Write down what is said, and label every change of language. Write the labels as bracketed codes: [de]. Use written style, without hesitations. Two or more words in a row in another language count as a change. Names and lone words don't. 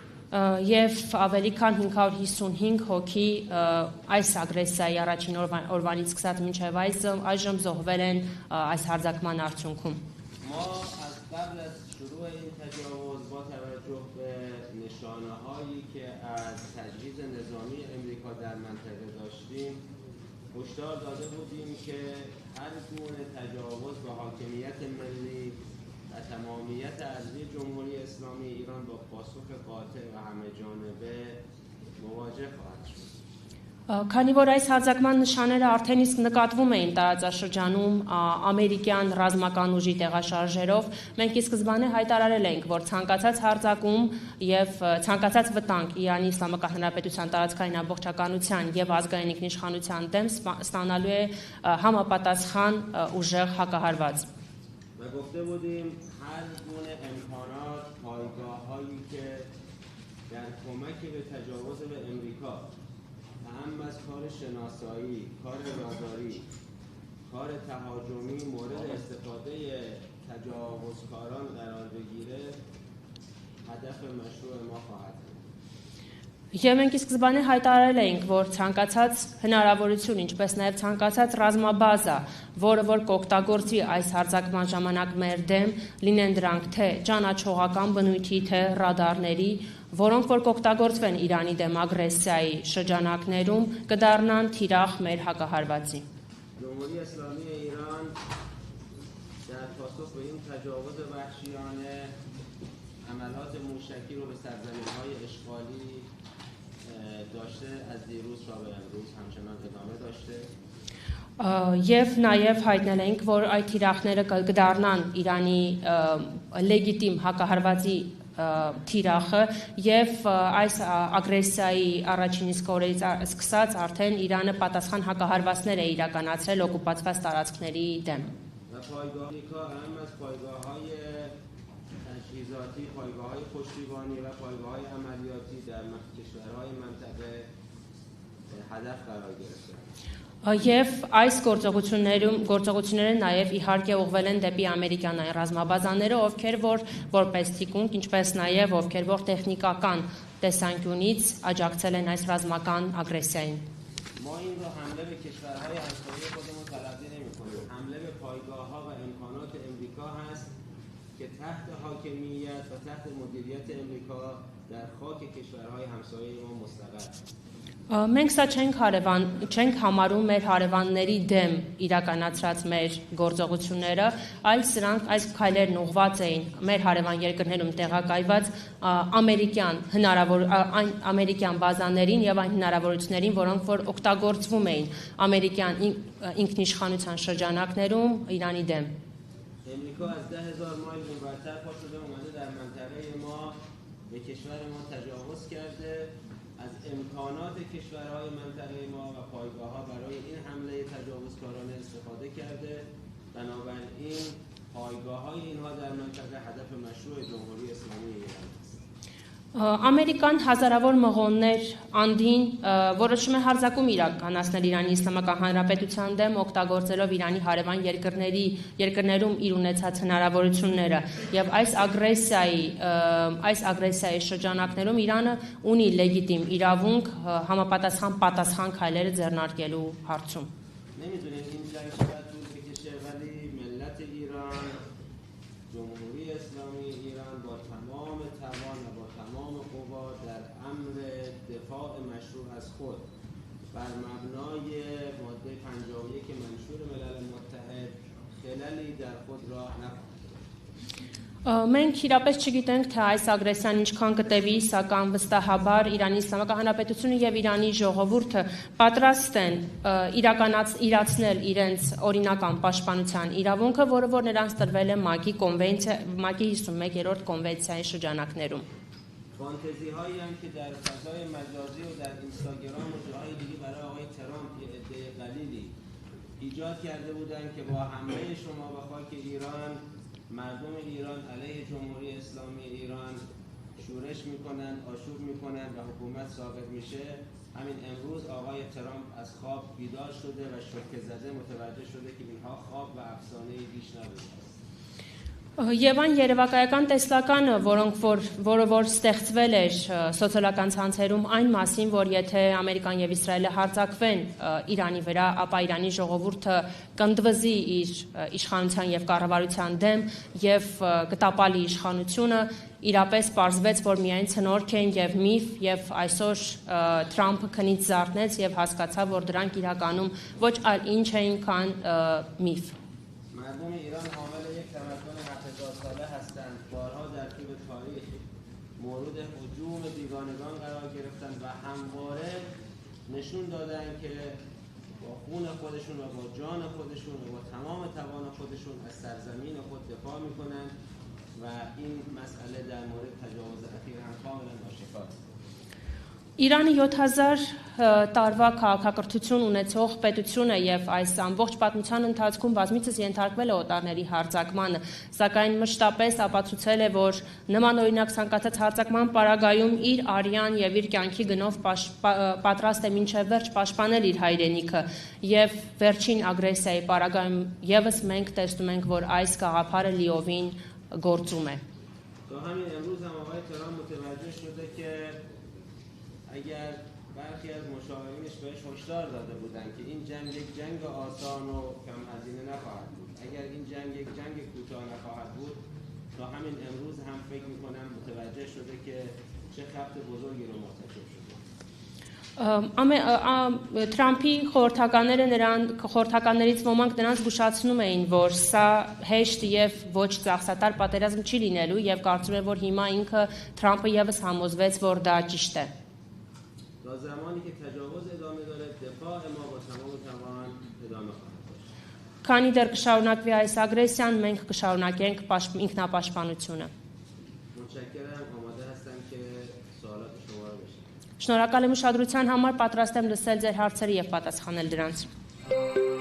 [hy] Եվ ավելի քան 555 հոգի այս ագրեսիայի առաջին օրվանից սկսած մինչև այժմ զոհվել են այս հարձակման արդյունքում։ [fa] ما از قبل از شروع این تجاوز با توجه به نشانه‌هایی که از تجهیز نظامی امریکا در منطقه داشتیم هشدار داده بودیم که هر گونه تجاوز به حاکمیت ملی و تمامیت ارضی جمهوری اسلامی ایران با پاسخ قاطع و همه جانبه مواجه خواهد شد. [hy] Քանի որ այս հարձակման նշանները արդեն իսկ նկատվում էին տարածաշրջանում ամերիկյան ռազմական ուժի տեղաշարժերով, մենք ի սկզբանե հայտարարել ենք, որ ցանկացած հարձակում եւ ցանկացած վտանգ Իրանի Իսլամական Հանրապետության տարածքային ամբողջականության եւ ազգային ինքնիշխանության դեմ ստանալու է համապատասխան ուժեղ հակահարված։ [fa] و گفته بودیم هر گونه امکانات پایگاه‌هایی که در کمک به تجاوز به امریکا هم از کار شناسایی، کار راداری، کار تهاجمی مورد استفاده تجاوزکاران قرار بگیره هدف مشروع ما خواهد بود. [hy] Եվ մենք ի սկզբանե հայտարարել էինք, որ ցանկացած հնարավորություն, ինչպես նաև ցանկացած ռազմաբազա, որը որ կօգտագործվի այս հարձակման ժամանակ մեր դեմ, լինեն դրանք թե ճանաչողական բնույթի, թե ռադարների, որոնք որ կօգտագործվեն Իրանի դեմ ագրեսիայի շրջանակներում, կդառնան թիրախ մեր հակահարվածի։ [fa] جمهوری اسلامی ایران در پاسخ به این تجاوز وحشیانه عملات موشکی رو به سرزمین‌های اشغالی داشته از دیروز تا به امروز همچنان ادامه داشته [hy] Եվ նաև հայտնել ենք, որ այդ թիրախները կդառնան Իրանի լեգիտիմ հակահարվածի թիրախը եւ այս ագրեսիայի առաջին իսկ օրերից սկսած արդեն Իրանը պատասխան հակահարվածներ է իրականացրել օկուպացված տարածքների դեմ։ [fa] و پایگاه‌ها هم از پایگاه‌های تجهیزاتی، پایگاه‌های پشتیبانی و پایگاه‌های عملیاتی در کشورهای منطقه هدف قرار گرفتند. [hy] Եվ այս գործողությունները նաև իհարկե ուղղվել են դեպի ամերիկյանային ռազմաբազաները, ովքեր որպես թիկունք, ինչպես նաև ովքեր որ տեխնիկական տեսանկյունից աջակցել են այս ռազմական ագրեսիային։ [fa] ما این رو حمله به کشورهای همسایه خودمون تلقی نمی‌کنیم. حمله به پایگاه‌ها و امکانات امریکا هست که تحت حاکمیت و تحت مدیریت امریکا در خاک کشورهای همسایه ما مستقر. [hy] Մենք սա չենք համարում մեր հարևանների դեմ իրականացրած մեր գործողությունները, այլ սրանք այս քայլերն ուղղված էին մեր հարևան երկրներում տեղակայված ամերիկյան բազաներին եւ այն հնարավորություններին, որոնք որ օգտագործվում էին ամերիկյան ինքնիշխանության շրջանակներում Իրանի դեմ։ [fa] امریکا از 10,000 مایل اونورتر پا شده اومده در منطقه ما به کشور ما تجاوز کرده از امکانات کشورهای منطقه ما و پایگاه‌ها برای این حمله تجاوزکارانه استفاده کرده بنابراین پایگاه‌های اینها در منطقه هدف مشروع جمهوری اسلامی ایران است. [hy] Ամերիկան հազարավոր մղոններ անդին որոշում է հարձակում իրականացնել Իրանի Իսլամական Հանրապետության դեմ օգտագործելով Իրանի հարևան երկրներում իր ունեցած հնարավորությունները եւ այս ագրեսիայի շրջանակներում Իրանը ունի լեգիտիմ իրավունք համապատասխան պատասխան քայլերը ձեռնարկելու հարցում։ [fa] نمی‌دونید این جنگ چقدر طول بکشه ولی ملت ایران جمهوری اسلامی ایران با تمام توان و با تمام قوا در امر دفاع مشروع از خود بر مبنای ماده 51 منشور ملل متحد خللی در خود راه نخواهد. [hy] Մենք իրապես չգիտենք, թե այս ագրեսիան ինչքան կտևի, սակայն վստահաբար Իրանի Իսլամական Հանրապետությունը եւ Իրանի ժողովուրդը պատրաստ են իրացնել իրենց օրինական պաշտպանության իրավունքը, որը որ նրանց տրվել է ՄԱԿ-ի 51-րդ կոնվենցիայի շրջանակներում։ [fa] فانتزی‌هایی هم که در فضای مجازی و در اینستاگرام و جاهای دیگه برای آقای ترامپ یه عده قلیلی ایجاد کرده بودند که با حمله شما به خاک ایران مردم ایران علیه جمهوری اسلامی ایران شورش میکنن، آشوب میکنن و حکومت ساقط میشه. همین امروز آقای ترامپ از خواب بیدار شده و شوکه زده متوجه شده که اینها خواب و افسانه بیش نبوده است. [hy] Եվ այն երևակայական տեսլականը, որը որ ստեղծվել էր սոցիալական ցանցերում այն մասին, որ եթե Ամերիկան եւ Իսրայելը հարձակվեն Իրանի վրա, ապա Իրանի ժողովուրդը կընդվզի իր իշխանության եւ կառավարության դեմ եւ կտապալի իշխանությունը, իրապես պարզվեց, որ միայն ցնորք են եւ միֆ եւ այսօր Թրամփը քնից զարթնեց եւ հասկացավ, որ դրանք իրականում ոչ այլ ինչ էին, քան միֆ. [fa] مردم ایران حامل یک تمدن 7000 ساله هستند. بارها در طول تاریخ مورد هجوم بیگانگان قرار گرفتند و همواره نشون دادند که با خون خودشون و با جان خودشون و با تمام توان خودشون از سرزمین خود دفاع میکنند و این مسئله در مورد تجاوز اخیر هم کاملا آشکار است. [hy] Իրանը 7000 տարվա քաղաքակրթություն ունեցող պետություն է եւ այս ամբողջ պատմության ընթացքում բազմիցս ենթարկվել է օտարների հարձակմանը, սակայն մշտապես ապացուցել է, որ նմանօրինակ ցանկացած հարձակման պարագայում իր արյան եւ իր կյանքի գնով պատրաստ է մինչեւ վերջ պաշտպանել իր հայրենիքը եւ վերջին ագրեսիայի պարագայում եւս մենք տեսնում ենք, որ այս գաղափարը լիովին գործում է. [fa] تا همین امروز هم آقای ترامپ متوجه شده که اگر برخی از مشاورینش بهش هشدار داده بودند که این جنگ یک جنگ آسان و کم هزینه نخواهد بود، اگر این جنگ یک جنگ کوتاه نخواهد بود، تا همین امروز هم فکر می‌کنم متوجه شده که چه خبط بزرگی رو مرتکب شده. [hy] Թրամփի խորհրդականներից ոմանք նրանց զգուշացնում էին, որ սա հեշտ եւ ոչ ծախսատար պատերազմ չի լինելու եւ կարծում եմ, որ հիմա ինքը Թրամփը եւս համոզվեց, որ դա ճիշտ է. [fa] تا زمانی که تجاوز ادامه داره دفاع ما با تمام توان ادامه خواهد داشت. [hy] Քանի դեռ կշարունակվի այս ագրեսիան, մենք կշարունակենք ինքնապաշտպանությունը. [fa] متشکرم. آماده هستم که سوالات شما رو بشنوم. [hy] Շնորհակալ եմ ուշադրության համար, պատրաստ եմ լսել ձեր հարցերը եւ պատասխանել դրանց.